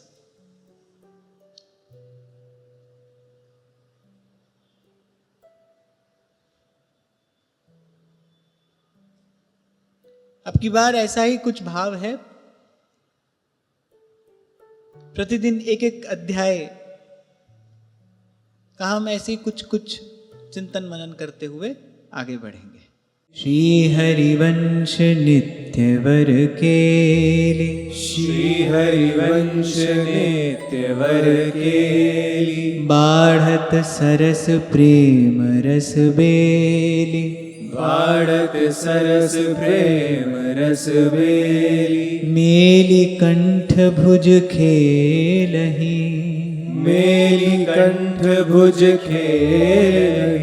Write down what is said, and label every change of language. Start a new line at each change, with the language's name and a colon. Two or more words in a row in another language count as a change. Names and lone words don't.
Hindi: अब की बार ऐसा ही कुछ भाव है, प्रतिदिन एक एक अध्याय का हम ऐसे कुछ कुछ चिंतन मनन करते हुए आगे बढ़ेंगे।
Braj: श्री हरिवंश नित्यवर केली, श्री हरिवंश नित्यवर केली, बाढ़त सरस प्रेम रस बेली, बाढ़त सरस प्रेम रस बेली, मेली कंठ भुज खेलही, मेली कंठ भुज खेलही,